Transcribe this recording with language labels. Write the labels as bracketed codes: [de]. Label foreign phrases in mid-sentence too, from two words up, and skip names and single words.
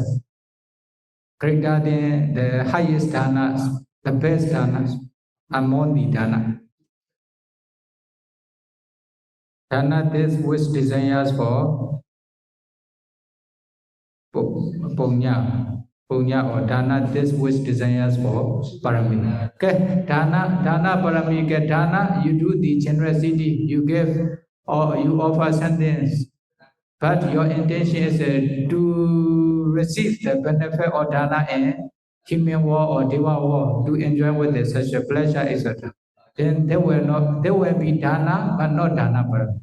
[en] Greater than the highest dhanas, the best dhanas among the dhana. Dhana this which desires for punya or dhana this which desires for parami. Okay, [pi] dhana parami. [en] Okay, dhana you do the generosity, you give or you offer something, but your intention is to receive the benefit of dhana in human world or deva world, to enjoy with it, such a pleasure, etc. Then there will be dhana, but not [pi] dhana parami.